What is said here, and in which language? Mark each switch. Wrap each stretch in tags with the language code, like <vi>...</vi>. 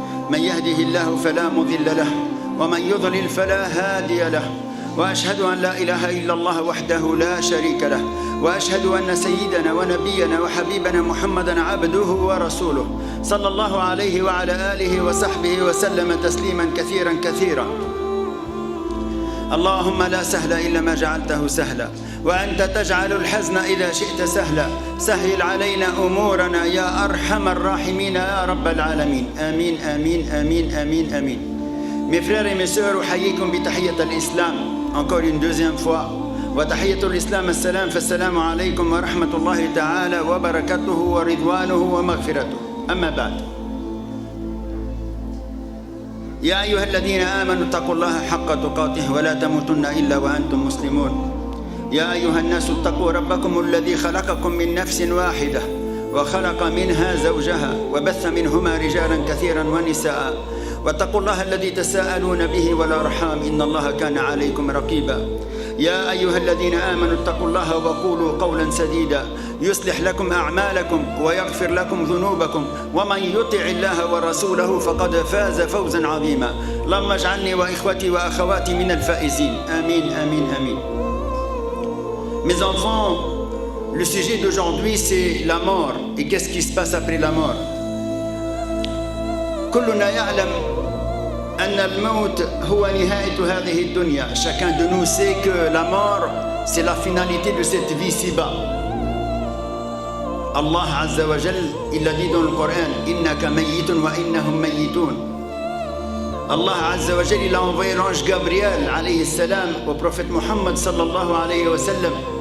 <ar>من يهده الله فلا مضل له ومن يضلل فلا هادي له، وأشهد أن لا إله إلا الله وحده لا شريك له، وأشهد أن سيدنا ونبينا وحبيبنا محمدًا عبده ورسوله صلى الله عليه وعلى آله وصحبه وسلم تسليمًا كثيرًا كثيرًا. اللهم لا سهل إلا ما جعلته سهلا، وأنت تجعل الحزن إذا شئت سهلا. سهل علينا أمورنا يا أرحم الراحمين يا رب العالمين. آمين آمين آمين آمين آمين.</ar> <fr>Mes frères et mes sœurs,</fr> <ar>أحييكم بتحية الإسلام</ar> <fr>encore une deuxième fois.</fr> <ar>وتحية الإسلام السلام، فالسلام عليكم ورحمة الله تعالى وبركاته ورضوانه ومغفرته. أما بعد، يا أيها الذين آمنوا اتقوا الله حق تقاته ولا تموتن إلا وأنتم مسلمون. يا أيها الناس اتقوا ربكم الذي خلقكم من نفس واحدة وخلق منها زوجها وبث منهما رجالا كثيرا ونساء، واتقوا الله الذي تساءلون به والأرحام إن الله كان عليكم رقيبا. يا أيها الذين آمنوا اتقوا الله وقولوا قولا سديدا يصلح لكم أعمالكم ويغفر لكم ذنوبكم، ومن يطع الله ورسوله فقد فاز فوزا عظيما. اللهم اجعلني وإخوتي وأخواتي من الفائزين. آمين آمين آمين.</ar> <fr>Mes enfants, le sujet d'aujourd'hui c'est la mort et qu'est-ce qui se passe après la mort.</fr> <ar>كلنا يعلم أن الموت هو نهاية هذه الدنيا.</ar> <fr>Chacun de nous sait que la mort c'est la finalité de cette vie ci-bas. Allah Azza wa Jal, il a dit dans le Coran,</fr> <ar>innaka mayyitun wa innahum mayyitun.</ar> <fr>Allah Azza wa Jal, il a envoyé l'ange Gabriel alayhi salam au prophète Muhammad sallallahu alayhi wa sallam.</fr>